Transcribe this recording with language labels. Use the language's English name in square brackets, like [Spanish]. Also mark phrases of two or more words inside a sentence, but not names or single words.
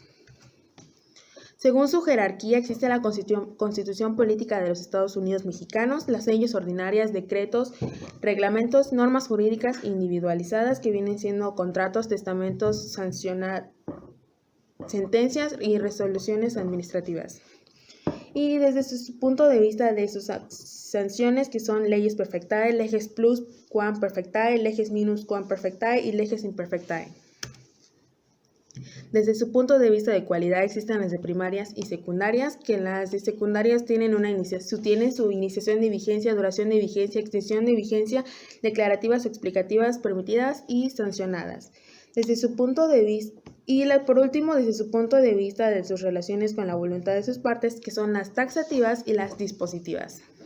[Spanish] Según su jerarquía existe la Constitución Política de los Estados Unidos Mexicanos, las leyes ordinarias, decretos, reglamentos, normas jurídicas individualizadas que vienen siendo contratos, testamentos, sentencias y resoluciones administrativas. Y desde su punto de vista de sus sanciones que son leyes [Latin] perfectae, leges plus quam perfectae, leges minus quam perfectae [Spanish] y [Latin] leges imperfectae. [Spanish] Desde su punto de vista de cualidad existen las de primarias y secundarias, que las de secundarias tienen su iniciación de vigencia, duración de vigencia, extensión de vigencia, declarativas o explicativas permitidas y sancionadas. Desde su punto de vista, por último, desde su punto de vista de sus relaciones con la voluntad de sus partes, que son las taxativas y las dispositivas.